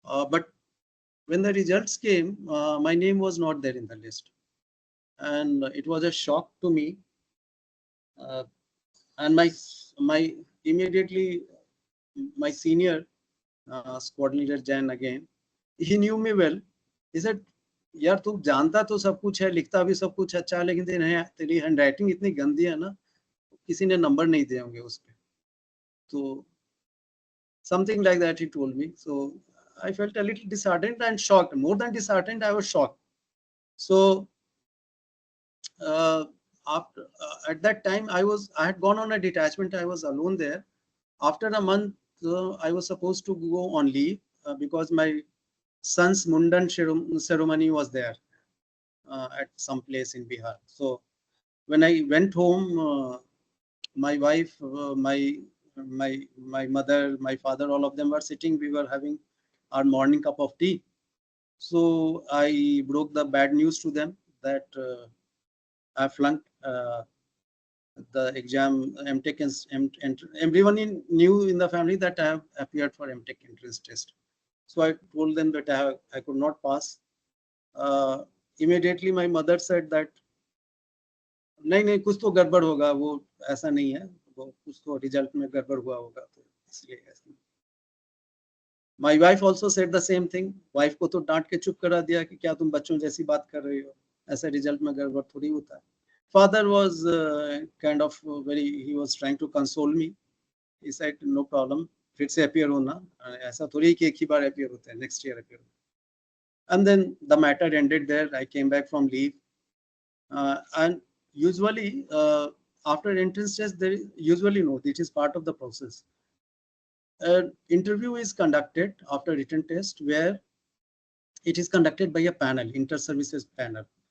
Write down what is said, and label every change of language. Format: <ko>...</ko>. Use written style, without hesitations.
<en>But when the results came, my name was not there in the list. And it was a shock to me. And my immediately my senior squad leader Jan again, he knew me well. He said,</en> <hi>यार तू जानता तो सब कुछ है, लिखता भी सब कुछ अच्छा है, लेकिन तेरी हैंडराइटिंग इतनी गंदी है ना, किसी ने नंबर नहीं दिए होंगे उस पे.</hi> <en>तो something like that he told me. So I felt a little disheartened and shocked. More than disheartened, I was shocked. So after at that time I had gone on a detachment. I was alone there. After a month, I was supposed to go on leave because my son's Mundan ceremony was there at some place in Bihar. So when I went home, my wife, my mother, my father, all of them were sitting. We were having our morning cup of tea. So I broke the bad news to them that I flunked the exam MTech and everyone knew in the family that I have appeared for MTech entrance test. So I told them that I could not pass. Immediately my mother said that</en> <hi>नहीं कुछ तो गड़बड़ होगा, वो ऐसा नहीं है, वो कुछ तो रिजल्ट में गड़बड़ हुआ होगा, तो इसलिए ऐसा.</hi> <en>My wife also said the same thing.</en> <hi>Wife को तो डांट के चुप करा दिया कि क्या तुम बच्चों जैसी बात कर रही हो, ऐसा रिजल्ट में गड़बड़ थोड़ी होता है.</hi> <en>Father was kind of he was trying to console me. He said no problem,</en> <hi>फिर से appear होना, ऐसा थोड़ी कि एक ही बार appear होता है,</hi> <en>next year appear. And then the matter ended there. I came back from leave, and usually after entrance test, there usually no, this is part of the process. An interview is conducted after written test where it is conducted by a panel, inter-services panel.</en>